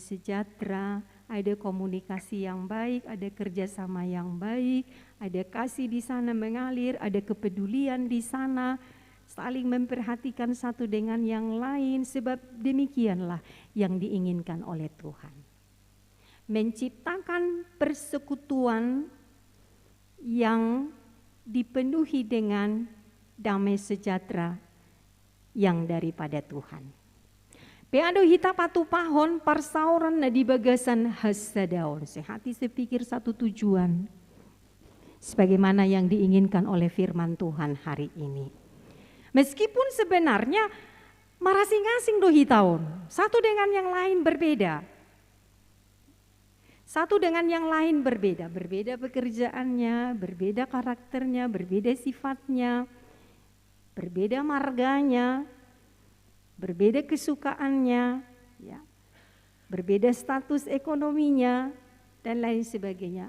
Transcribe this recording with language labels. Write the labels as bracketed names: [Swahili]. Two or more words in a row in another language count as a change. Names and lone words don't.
[Indonesian] sejahtera, ada komunikasi yang baik, ada kerjasama yang baik, ada kasih di sana mengalir, ada kepedulian di sana, saling memperhatikan satu dengan yang lain, sebab demikianlah yang diinginkan oleh Tuhan. Menciptakan persekutuan yang dipenuhi dengan damai sejahtera yang daripada Tuhan. [Batak Toba] Peado hita patu pahon parsauran na di bagasan hasadaon. [Indonesian] Sehati sepikir satu tujuan. Sebagaimana yang diinginkan oleh firman Tuhan hari ini. Meskipun sebenarnya [Batak Toba] marasing-asing do hitaon. [Indonesian] Satu dengan yang lain berbeda. Satu dengan yang lain berbeda, berbeda pekerjaannya, berbeda karakternya, berbeda sifatnya, berbeda marganya, berbeda kesukaannya, ya, berbeda status ekonominya, dan lain sebagainya.